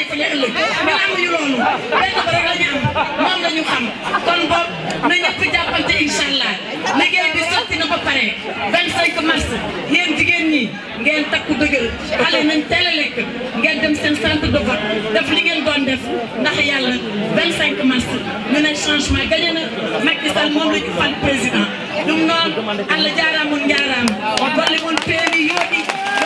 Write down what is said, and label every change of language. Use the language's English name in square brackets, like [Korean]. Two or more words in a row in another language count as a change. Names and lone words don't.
[Wolof] fa la ëllëg ñun amuñu loolu benn ba rek la ñu am moom la ñu xam kon boog na ñëpp jàppante [Arabic] إن شاء الله [Wolof] liggéey bi sotti na ba pare 25 mars yéen jigéen ñi ngeen takku dëgër xale nañ teel a lekk ngeen dem seen [French] centre de vote [Wolof] def li ngeen doon def ndax yàlla 25 mars ñu ne changement gagné na Macky Sall moom la ñu fal président [Fula] ɗum noon Allah jaaraama on jaaraama golle mon peewi yooɗi